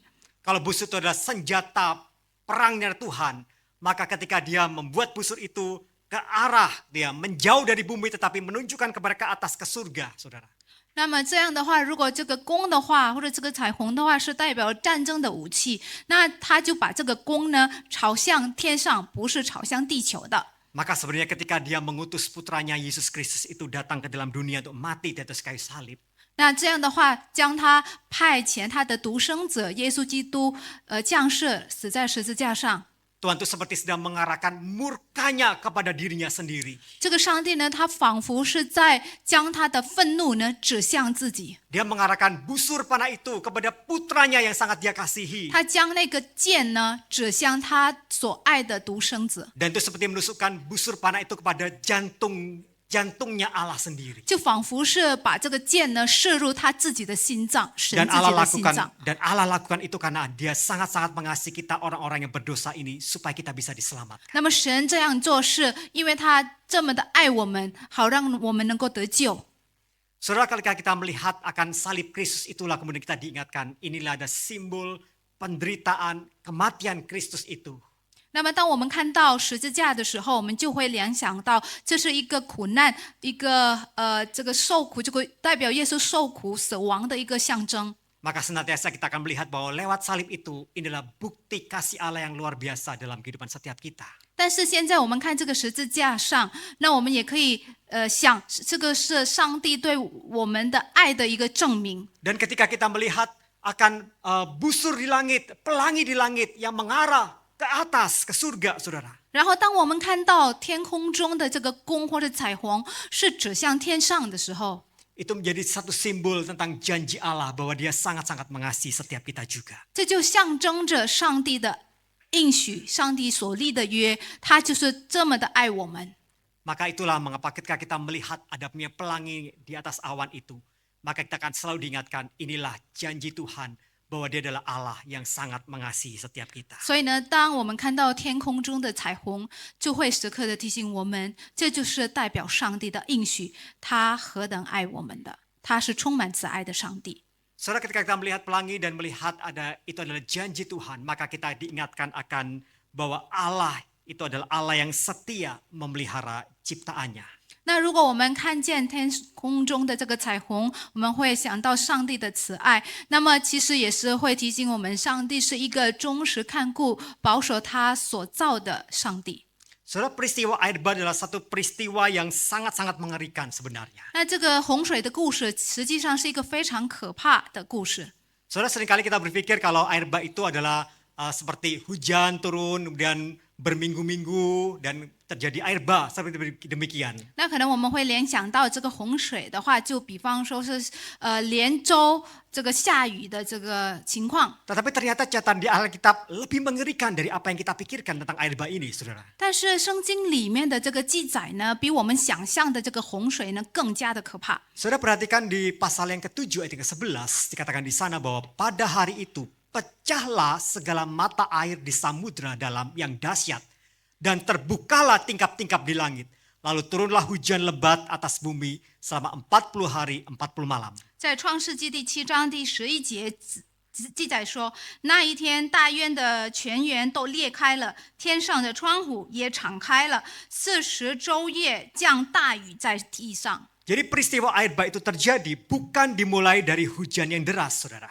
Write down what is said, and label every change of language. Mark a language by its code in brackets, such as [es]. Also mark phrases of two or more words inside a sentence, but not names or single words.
[id] Kalau busur itu adalah senjata perangnya Tuhan, maka ketika dia membuat busur itu ke arah dia menjauh dari bumi tetapi menunjukkan kepada ke atas ke surga, saudara. [zh] 那么这样的话，如果这个弓的话，或者这个彩虹的话，是代表战争的武器，那他就把这个弓呢朝向天上，不是朝向地球的。 [id] Maka sebenarnya ketika dia mengutus putranya Yesus Kristus itu datang ke dalam dunia untuk mati di atas kayu salib, [zh] 那这样的话，将他派遣他的独生者耶稣基督，降世死在十字架上。 [id] Tuhan itu seperti sedang mengarahkan murkanya kepada dirinya sendiri. [zh] 这个上帝呢，他仿佛是在将他的愤怒呢指向自己。 [id] Dia mengarahkan busur panah itu kepada putranya yang sangat dia kasihi. [zh] 他将那个箭呢指向他所爱的独生子， [id] Dan itu seperti menusukkan busur panah itu kepada jantungnya Allah sendiri. [zh] 就仿佛是把这个箭呢射入他自己的心脏，神 [id] Dan [zh] 自己 [id] Allah [zh] 的心脏。 [id] lakukan itu karena dia sangat-sangat mengasihi kita orang-orang yang berdosa ini supaya kita bisa diselamatkan. [zh] 那么神这样做是因为他这么的爱我们，好让我们能够得救。 [id] Saudara, ketika kita melihat akan salib Kristus itulah kemudian kita diingatkan inilah ada simbol penderitaan, kematian Kristus itu. [zh] 那么，当我们看到十字架的时候，我们就会联想到，这是一个苦难，一个这个受苦，这个代表耶稣受苦死亡的一个象征。 [id] Maka senantiasa kita akan melihat bahwa lewat salib itu inilah bukti kasih Allah yang luar biasa dalam kehidupan setiap kita. [zh] 但是现在我们看这个十字架上，那我们也可以想，这个是上帝对我们的爱的一个证明。 [id] Dan ketika kita melihat akan busur di langit, pelangi di langit yang mengarah ke atas, ke surga, saudara. [zh] 然后，当我们看到天空中的这个光或者彩虹是指向天上的时候， [id] Itu menjadi satu simbol tentang janji Allah bahwa dia sangat-sangat mengasihi setiap kita juga. [zh] 这就象征着上帝的应许，上帝所立的约，他就是这么的爱我们。 [id] Maka itulah mengapa ketika kita melihat adanya pelangi di atas awan itu, maka kita akan selalu diingatkan inilah janji Tuhan bahwa dia adalah Allah yang sangat mengasihi setiap kita. [zh] 所以呢，当我们看到天空中的彩虹，就会时刻的提醒我们，这就是代表上帝的应许，他何等爱我们的，他是充满慈爱的上帝。 [id] Saudara, ketika kita melihat pelangi dan melihat itu adalah janji Tuhan, maka kita diingatkan akan bahwa Allah itu adalah Allah yang setia memelihara ciptaannya. [zh] 那如果我们看见天空中的这个彩虹，我们会想到上帝的慈爱，那么其实也是会提醒我们，上帝是一个忠实看顾、保守他所造的上帝。 [id] Saudara, peristiwa air bah adalah satu peristiwa yang sangat-sangat mengerikan sebenarnya. [zh] 那这个洪水的故事，实际上是一个非常可怕的故事。 [id] Saudara, seringkali kita berpikir kalau air bah itu adalah seperti hujan turun, kemudian berminggu-minggu dan terjadi air bah seperti demikian. [zh] 那可能我们会联想到这个洪水的话，就比方说是连周这个下雨的这个情况。 [id] Tetapi ternyata catatan di Alkitab lebih mengerikan dari apa yang kita pikirkan tentang air bah ini, saudara. [zh] 但是圣经里面的这个记载呢，比我们想象的这个洪水呢更加的可怕。 [id] Saudara perhatikan di pasal yang ke-7 ayat ke-11 dikatakan di sana bahwa pada hari itu pecahlah segala mata air di samudra dalam yang dahsyat dan terbukalah tingkap-tingkap di langit. Lalu turunlah hujan lebat atas bumi selama 40 hari 40 malam. [zh] 在创世纪第7章第11节记载说，那一天大渊的泉源都裂开了，天上的窗户也敞开了，40昼夜降大雨在地上。 [id] Jadi peristiwa air bah itu terjadi bukan dimulai dari hujan yang deras, saudara.